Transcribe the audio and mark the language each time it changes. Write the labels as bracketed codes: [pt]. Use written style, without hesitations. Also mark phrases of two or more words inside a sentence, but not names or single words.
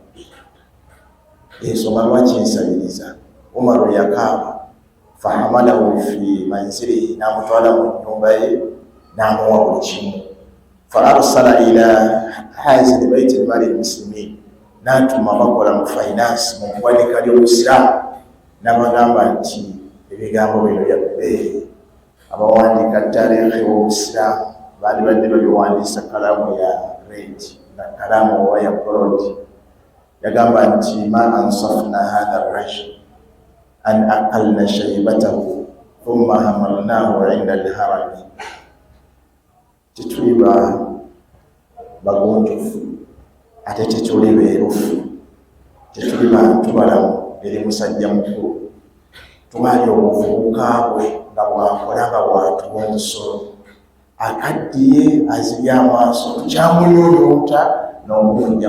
[lg] Ensonga lwaki nsabiriza. Umaru yakaaba, [ar] فحمله في منزله, [lg] n'amutwala mu nnyumba ye n'amuwa buli kimu. [ar] فأرسل إلى خازن بيت المال المسلمين, [lg] n'atuma bakola mu finance mu ggwanika ly'Obusiraamu, n'abagamba nti ebigambo bino bya bbeeyi. Abawandiika taarikhi w'Obusiraamu baali badde babiwandiisa kalaamu ya red na kalaamu oba ya gold. Yagamba nti [ar] ما أنصفنا هذا الرجل أن أكلنا شبيبته ثم حملناه عند الهرم. [lg] Tetuli bagonjofu ate tetuli beerufu, tetuli bantu balamu, eri musajja mukulu tumanyi obuvubuka bwe nga bwakola nga bwatuwa omusolo akaddiye azibye amaaso tukyamunyunyuuta n'okuvunja